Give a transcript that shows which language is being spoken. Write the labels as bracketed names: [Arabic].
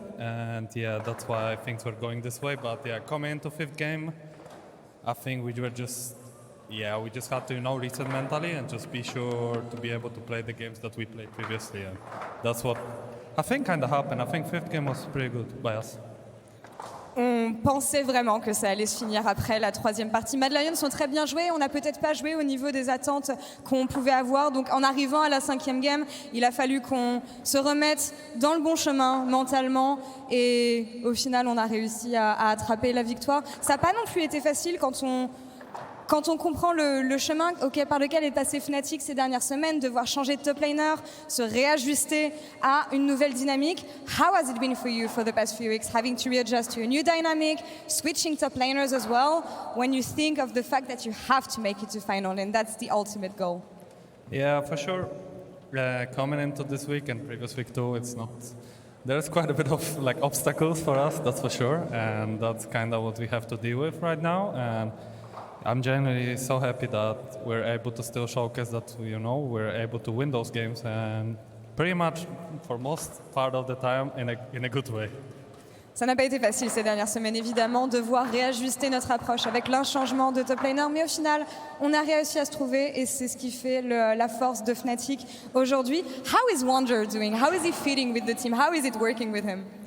[English] And yeah, that's why things were going this way. But yeah, coming into 5th game, I think we just had to, reset mentally and just be sure to be able to play the games that we played previously. And that's what I think kind of happened. I think 5th game was pretty good by us. [French] On pensait vraiment que ça allait se finir après la 3e partie. Mad Lions sont très bien joués. On n'a peut-être pas joué au niveau des attentes qu'on pouvait avoir. Donc en arrivant à la 5e game, il a fallu qu'on se remette dans le bon chemin mentalement. Et au final, on a réussi à attraper la victoire. Ça n'a pas non plus été facile quand on comprend le chemin par lequel est passé Fnatic ces dernières semaines, devoir changer de top laner, se réajuster à une nouvelle dynamique. [English] How has it been for you for the past few weeks, having to readjust to a new dynamic, switching top laners as well, when you think of the fact that you have to make it to final, and that's the ultimate goal? Yeah, for sure. Coming into this week and previous week too, there's quite a bit of obstacles for us, that's for sure, and that's kind of what we have to deal with right now. And I'm genuinely so happy that we're able to still showcase that, we're able to win those games, and pretty much for most part of the time in a good way. [French] Ça n'a pas été facile ces dernières semaines, évidemment, devoir réajuster notre approche avec l'inchangement de top laner, mais au final, on a réussi à se trouver et c'est ce qui fait la force de Fnatic aujourd'hui. [English] How is Wunder doing? How is he feeling with the team? How is it working with him?